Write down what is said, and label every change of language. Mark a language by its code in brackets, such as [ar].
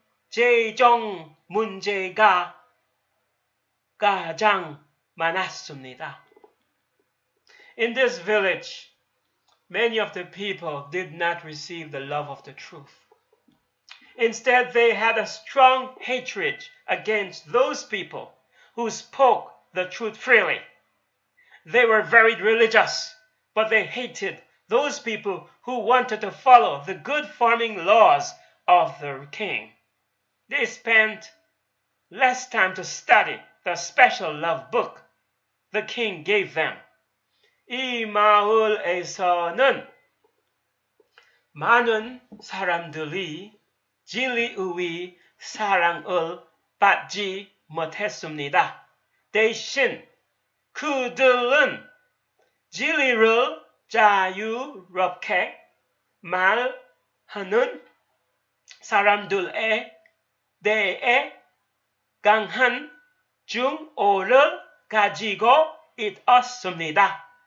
[ko] 재정 문제가 가장 많았습니다. [en] In this village, many of the people did not receive the love of the truth. Instead, they had a strong hatred against those people who spoke the truth freely. They were very religious, but they hated those people who wanted to follow the good farming laws of the king. They spent less time to study the special love book the king gave them. [ko] 이 마을에서는 많은 사람들이 진리의 사랑을 받지 못했습니다. 대신 그들은 진리를 자유롭게 말하는 사람들에 대해 강한 증오를 가지고 있었습니다.